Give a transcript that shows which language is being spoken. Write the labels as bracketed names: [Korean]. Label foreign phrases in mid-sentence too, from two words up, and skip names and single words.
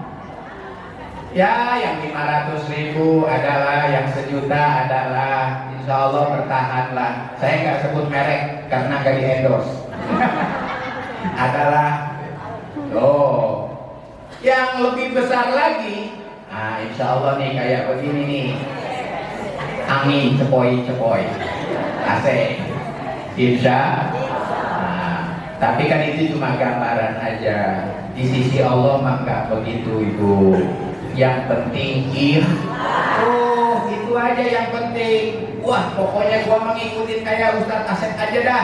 [Indonesian] Ya yang 500.000 adalah, yang 1 juta adalah. [Arabic] إن شاء الله [Indonesian] bertahanlah. Saya nggak sebut merek karena nggak di endorse. Adalah yang lebih besar lagi. Nah [Arabic] إن شاء الله [Indonesian] nih kayak begini nih. Angin cepoi-cepoi. AC. Insya. Nah, tapi kan itu cuma gambaran aja. Di sisi Allah mah nggak begitu Ibu. Yang penting itu aja yang penting. Wah pokoknya gua mengikutin kayak Ustadz Asep aja dah.